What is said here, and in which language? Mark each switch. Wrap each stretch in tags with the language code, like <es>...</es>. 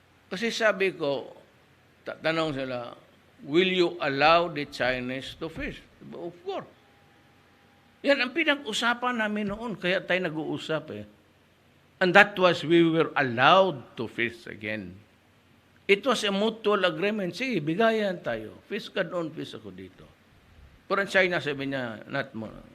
<tl>Kasi sabi ko, tanong sila,</tl> <en>will you allow the Chinese to fish? Of course.</en> <tl>Yan ang pinag-usapan namin noon, kaya tayo nag-uusap eh.</tl> <en>And that was, we were allowed to fish again. It was a mutual agreement.</en> <tl>Sige, bigayan tayo. Fish ka doon, fish ako dito. Pero ang China, sabi niya, not mo.</tl>